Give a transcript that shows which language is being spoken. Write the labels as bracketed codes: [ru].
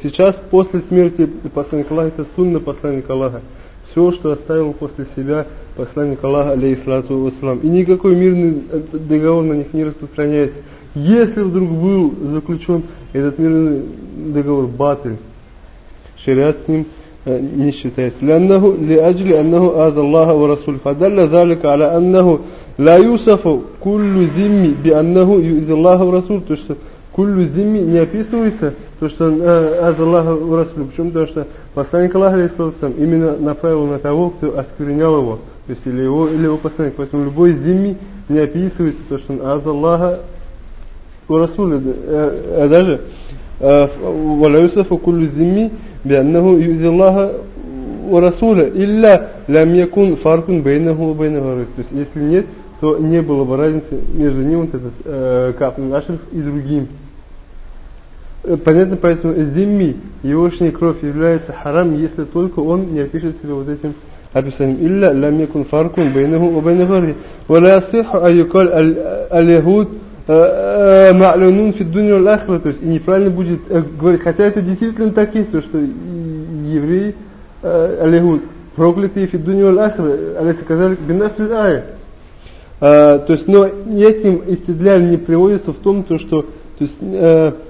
[ru] Сейчас после смерти посланника Аллаха, это сунна посланника Аллаха, все что оставил после себя посланник Аллаха алейхиссалату вассалам, и никакой мирный договор на них не распространяется. Если вдруг был заключен этот мирный договор батль, шариат с ним не считается. [ar] لأنه لأجل أنه آذى الله ورسوله فدل ذلك على أنه لا يوصف كل ذمي بأنه يؤذي الله ورسوله. [ru] То что كل ذمي не описывается, то что он [ar] آذى الله ورسوله. [ru] Почему? Потому что посланник Аллаха алейхиссалям именно направил на того, кто осквернял его, то есть или его, или его посланник. Поэтому любой ذمي не описывается, то что он [ar] آذى الله ورسوله. Даже ولا يوصف كل ذمي بأنه يؤذي الله ورسوله إلا لم يكن فرق بينه وبينه. [ru] То есть если нет, то не было бы разницы между ним, вот этот Каб ибн аль-Ашраф, и другим. Понятно, поэтому зимми, его кровь является харам, если только он не опишет себя вот этим описанием. [ar] إلا لم يكن فرق بينه وبينه. ولا يصح أن يقال اليهود معلنون في الدنيا والآخرة. [ru] То есть и неправильно будет говорить, хотя это действительно так есть, то что евреи алейхуд проклятые [ar] في الدنيا والآخرة, [ru] алейхи сказали бинасу ая. То есть но этим истидляль не приводится в том, то что то есть